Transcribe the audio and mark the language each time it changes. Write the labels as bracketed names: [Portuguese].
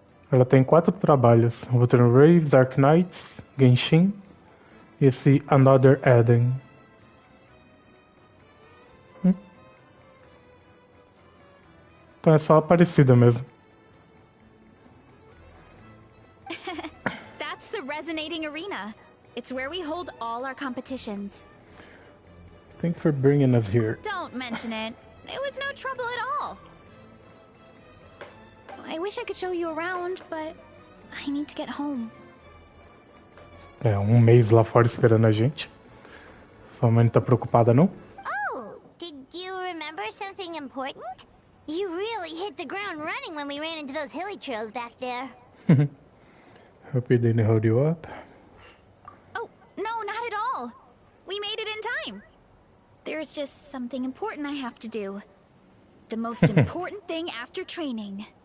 [Portuguese] Ela tem 4 trabalhos: Wuthering Waves, Arknights, Genshin e esse Another Eden. Então é só Aparecida mesmo. [English] That's the Resonating Arena. It's where we hold all our competitions. Thanks for bringing us here. Don't mention it. It was no trouble at all. I wish I could show you around, but I need to get home. [Portuguese] É, um mês lá fora esperando a gente. Sua mãe não tá preocupada, não? [English] Oh, did you remember something important? You really hit the ground running when we ran into those hilly trails back there. Hope it didn't hold you up. Oh, no, not at all. We made it in time. There's just something important I have to do. The most important thing after training.